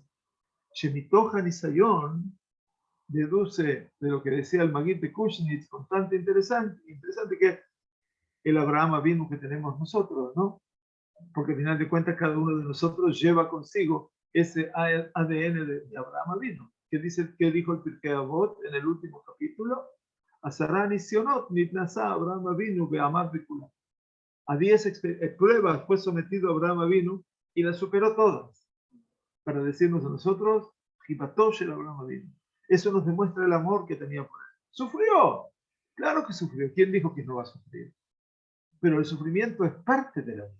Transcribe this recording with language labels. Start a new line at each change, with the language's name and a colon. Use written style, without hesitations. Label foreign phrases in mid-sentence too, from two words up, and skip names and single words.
Hebrew: שמתוך ניסיון
Spanish: deduce de lo que decía el Magid de Kushnitz, bastante interesante que el Abraham Avinu que tenemos nosotros, ¿no? Porque al final de cuentas cada uno de nosotros lleva consigo ese ADN de Abraham Avinu. ¿Qué dijo el Pirkei Avot en el último capítulo?
Hebrew: עשרה נסיונות נתנסה אברהם אבינו ועמד בכולם.
Spanish: A 10 pruebas fue sometido Abraham Avinu y las superó todas. Para decirnos a nosotros,
Hebrew: חיבתו של אברהם אבינו.
Spanish: Eso nos demuestra el amor que tenía por él. ¿Sufrió? Claro que sufrió. ¿Quién dijo que no va a sufrir? Pero el sufrimiento es parte de la vida.